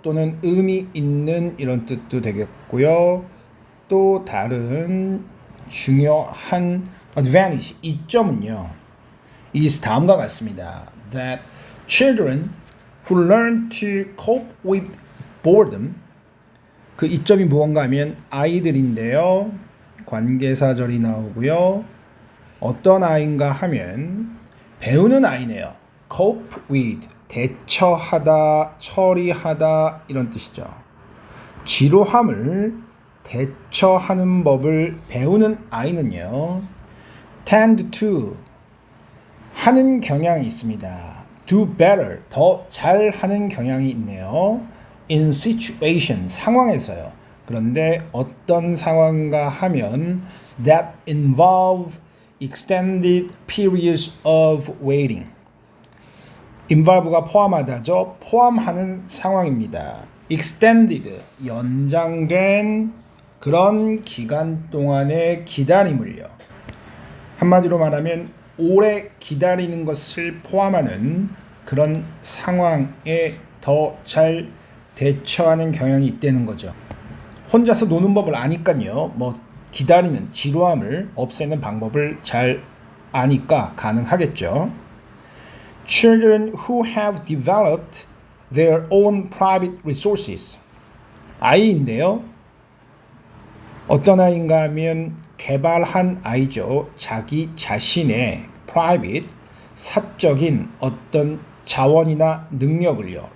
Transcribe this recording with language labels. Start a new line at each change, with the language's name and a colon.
Korean: 또는 의미 있는 이런 뜻도 되겠고요. 또 다른 중요한 advantage, 이점은요. is 다음과 같습니다.
English: That children who learn to cope with boredom,
Korean: 그 이점이 무언가 하면 아이들인데요. 관계사절이 나오고요. 어떤 아이인가 하면 배우는 아이네요.
English: cope with,
Korean: 대처하다, 처리하다 이런 뜻이죠. 지루함을 대처하는 법을 배우는 아이는요.
English: tend to,
Korean: 하는 경향이 있습니다.
English: do better,
Korean: 더 잘하는 경향이 있네요.
English: in situation,
Korean: 상황에서요. 그런데 어떤 상황인가 하면
English: that involve extended periods of waiting.
Korean: involve가 포함하다죠. 포함하는 상황입니다. extended, 연장된 그런 기간 동안의 기다림을요. 한마디로 말하면 오래 기다리는 것을 포함하는 그런 상황에 더 잘 대처하는 경향이 있다는 거죠. 혼자서 노는 법을 아니까요. 기다리는 지루함을 없애는 방법을 잘 아니까 가능하겠죠.
English: Children who have developed their own private resources.
Korean: 아이인데요. 어떤 아이인가 하면 개발한 아이죠. 자기 자신의 private, 사적인 어떤 자원이나 능력을요.